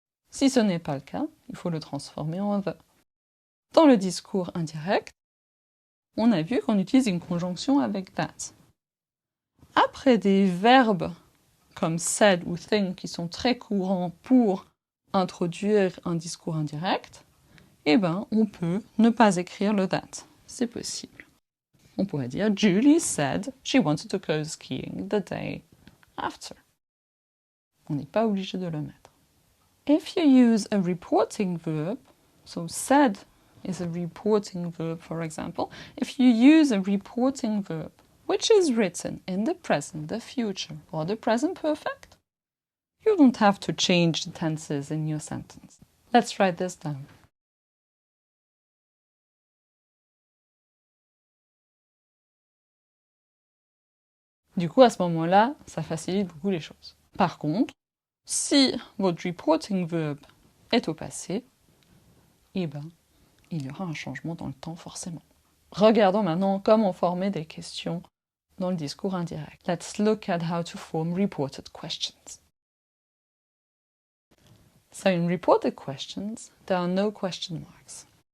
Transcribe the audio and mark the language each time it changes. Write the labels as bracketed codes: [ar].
[fr] Si ce n'est pas le cas, il faut le transformer en the. Dans le discours indirect, on a vu qu'on utilise une conjonction avec that. Après des verbes comme said ou think qui sont très courants pour introduire un discours indirect, on peut ne pas écrire le that. C'est possible. On pourrait dire [en] Julie said she wanted to go skiing the day after. [fr] On n'est pas obligé de le mettre. [en] If you use a reporting verb, so said is a reporting verb, for example. If you use a reporting verb, which is written in the present, the future, or the present perfect, you don't have to change the tenses in your sentence. Let's write this down. [fr] Du coup, à ce moment-là, ça facilite beaucoup les choses. Par contre, si votre reporting verb est au passé, il y aura un changement dans le temps forcément. Regardons maintenant comment former des questions dans le discours indirect. [en] Let's look at how to form reported questions. So in reported questions, there are no question marks.